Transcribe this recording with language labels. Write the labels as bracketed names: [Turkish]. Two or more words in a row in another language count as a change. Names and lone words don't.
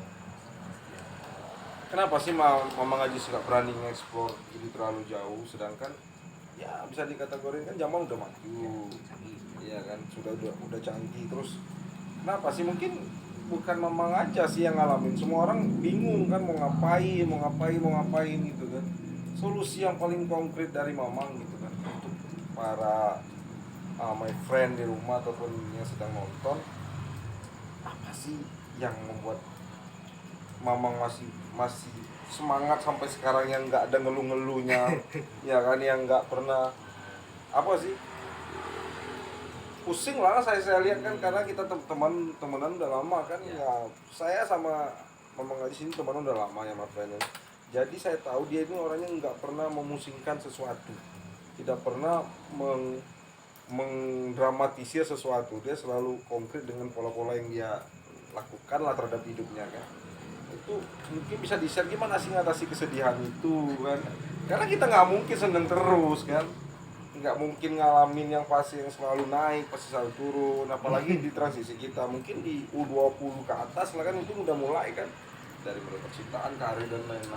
[Indonesian] Kenapa sih Mamang Aji nggak berani nge-explore jadi terlalu jauh, sedangkan ya bisa dikategorikan zaman udah maju, ya kan udah canggih. Terus kenapa sih, mungkin bukan Mamang aja sih yang ngalamin, semua orang bingung kan mau ngapain gitu kan. Solusi yang paling konkret dari Mamang gitu kan untuk para [English] my friend [Indonesian] di rumah ataupun yang sedang nonton, apa sih yang membuat Mamang masih semangat sampai sekarang, yang nggak ada ngeluh-ngeluhnya ya kan, yang nggak pernah apa sih pusing lah. Saya lihat kan, karena kita temenan udah lama kan ya. Saya sama Mamang Aji sini temenan udah lama ya, [English] my friend. [Indonesian] Jadi saya tahu dia ini orangnya nggak pernah memusingkan sesuatu, tidak pernah mengdramatisir sesuatu. Dia selalu konkret dengan pola-pola yang dia lakukan lah terhadap hidupnya kan. Itu mungkin bisa di-share gimana sih ngatasi kesedihan itu kan, karena kita nggak mungkin seneng terus kan, nggak mungkin ngalamin yang pasti yang selalu naik pasti selalu turun, apalagi di transisi kita mungkin di U20 ke atas lah kan, itu udah mulai kan dari percintaan, karir dan lain-lain.